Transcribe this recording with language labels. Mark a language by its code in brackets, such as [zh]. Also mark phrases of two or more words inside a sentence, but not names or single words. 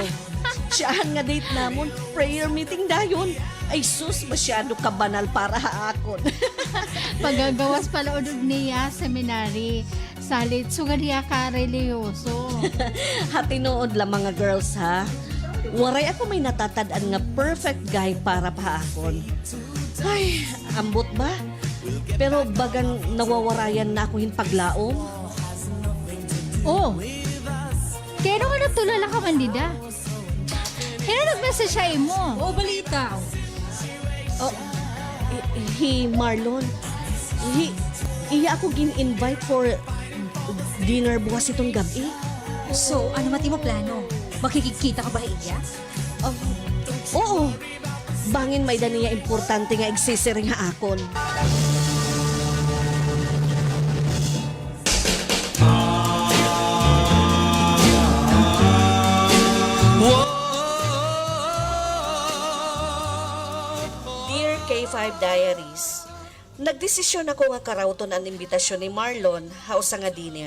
[war] Siyahan nga date namon, [en] prayer meeting [war] dayon. Ay sus, masyado ka banal para ha akon. Pagagawas pala unod niya seminary. Salit sugad niya ka religyoso. Hatinood lang mga girls ha. Waray ako may natatadaan nga [en] perfect guy [war] para pa akon. Ay, ambot ba? Pero bagang nawawarayan na ako hin paglaom. Oh, Kaya nga nagtulala ka man, Dida. Kaya nag-message siya mo. O, balita. Oh, Marlon. Iya ako gin-invite [en] for dinner [war] bukas itong gabi. So, ano mati mo plano? Makikikita ka ba iya? Oo. Bangin may daniya importante nga igsisiring ha akon. Dear K5 Diaries, nagdesisyon ako nga karawton ang imbitasyon ni Marlon hausa nga dinner.